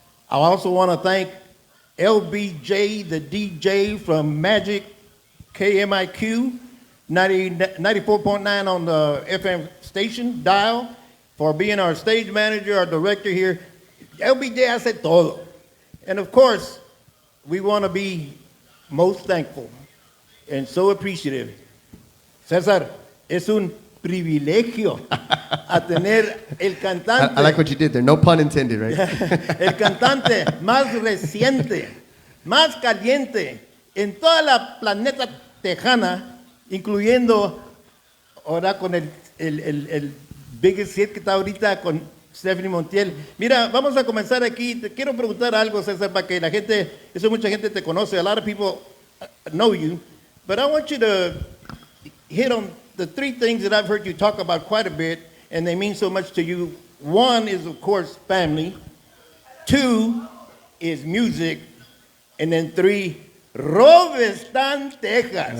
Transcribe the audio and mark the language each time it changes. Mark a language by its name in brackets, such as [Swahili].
[English] I also want to thank LBJ, the DJ from Magic KMIQ, 94.9 on the FM station dial, for being our stage manager, our director here. LBJ [Spanish] hace todo. [English] And of course, we want to be most thankful and so appreciative. [Spanish] Cezar, es un privilegio a tener el cantante. [English] I like what you did there. No pun intended, right? [Spanish] El cantante más reciente, más caliente en toda la planeta tejana, incluyendo ahora con el [English] biggest hit [Spanish] que está ahorita con Stephanie Montiel. Mira, vamos a comenzar aquí. Te quiero preguntar algo, César, para que la gente, eso mucha gente te conoce. [English] A lot of people know you, but I want you to hit on the three things that I've heard you talk about quite a bit, and they mean so much to you. One is, of course, family. Two is music. And then three, Robestan, Texas.